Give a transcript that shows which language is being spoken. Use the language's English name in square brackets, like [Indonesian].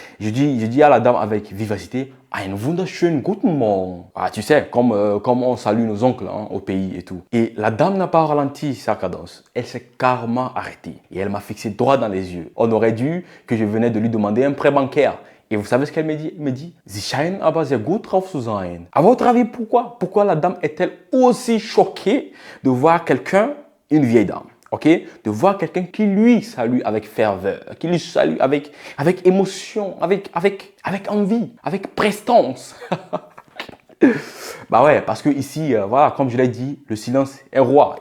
[French] Je dis à la dame avec vivacité, [German] einen wunderschönen guten Morgen. [French] Ah, tu sais, comme on salue nos oncles hein, au pays et tout. Et la dame n'a pas ralenti sa cadence. Elle s'est carrément arrêtée et elle m'a fixé droit dans les yeux. On aurait dû que je venais de lui demander un prêt bancaire. Et vous savez ce qu'elle me dit? Elle me dit, [German] Sie scheinen aber sehr gut drauf zu sein. [French] À votre avis, pourquoi? Pourquoi la dame est-elle aussi choquée de voir quelqu'un, une vieille dame, ok? De voir quelqu'un qui lui salue avec ferveur, qui lui salue avec émotion, avec envie, avec prestance. Bah ouais, parce que ici, voilà, comme je l'ai dit, le silence est roi.